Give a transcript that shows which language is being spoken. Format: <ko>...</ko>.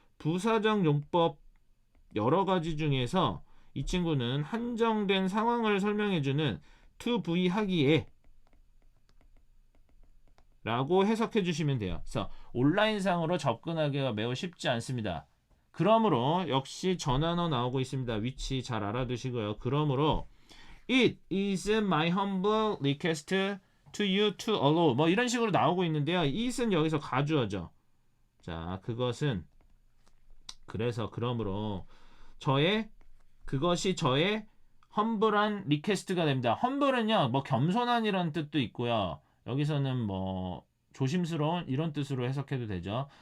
<ko>부사적 용법 여러 가지 중에서 이 친구는 한정된 상황을 설명해주는 to be 하기에 라고 해석해 주시면 돼요. 그래서 온라인상으로 접근하기가 매우 쉽지 않습니다. 그러므로 역시 전환어 나오고 있습니다. 위치 잘 알아두시고요. 그러므로</ko> <en>It is my humble request to you to allow,</en> <ko>뭐 이런 식으로 나오고 있는데요. it은 여기서 가주어죠. 자, 그것은 그러므로 그것이 저의 험블한 리퀘스트가 됩니다. 험블은요, 뭐 겸손한이라는 뜻도 있고요. 여기서는 뭐 조심스러운 이런 뜻으로 해석해도 되죠.</ko>